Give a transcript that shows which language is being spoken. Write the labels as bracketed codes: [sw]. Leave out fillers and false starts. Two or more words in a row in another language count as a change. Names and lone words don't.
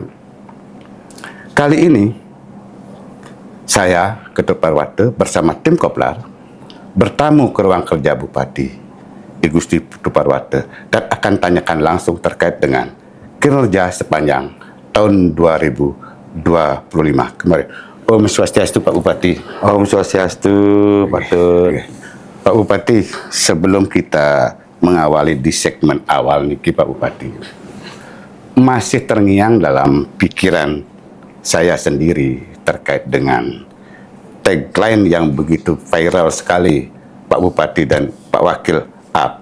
[id] Kali ini, saya, Ketut Parwate, bersama tim Koplar, bertamu ke ruang kerja Bupati I Gusti Putu Parwate dan akan tanyakan langsung terkait dengan kinerja sepanjang tahun 2025 kemarin. Om Swastiastu Pak Bupati. Om Swastiastu Pak Tut. Pak Bupati, sebelum kita mengawali di segmen awal nih Pak Bupati, masih terngiang dalam pikiran saya sendiri terkait dengan tagline yang begitu viral sekali Pak Bupati dan Pak Wakil Up.